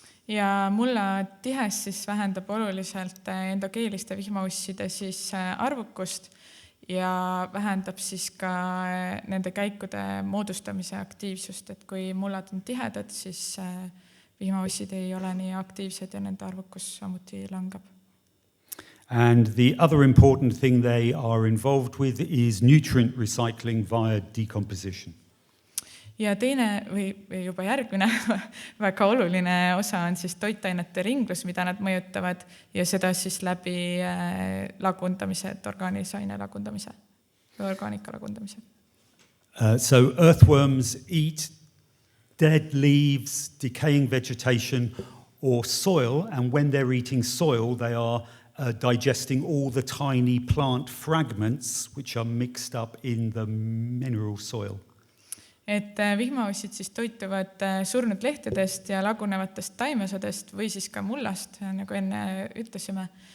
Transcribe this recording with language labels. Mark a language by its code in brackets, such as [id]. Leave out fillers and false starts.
[et] Ja mulla tihes siis vähendab oluliselt endogeeliste vihmausside siis arvukust ja vähendab siis ka nende käikude moodustamise aktiivsust, et kui mullad on tihedad, siis vihmaussid ei ole nii aktiivsed ja nende arvukus samuti langeb. [en] And the other important thing they are involved with is nutrient recycling via decomposition. [et] Ja teine või juba järgmine väga oluline osa on siis toitainete ringlus, mida nad mõjutavad ja seda siis läbi lagundamise, orgaanilise aine lagundamise või orgaanika lagundamise. [en] So earthworms eat dead leaves, decaying vegetation or soil, and when they're eating soil, they are digesting all the tiny plant fragments which are mixed up in the mineral soil. [et] Et vihmaussid siis toituvad surnud lehtedest ja lagunevatest taimesadest või siis ka mullast, nagu enne ütlesime.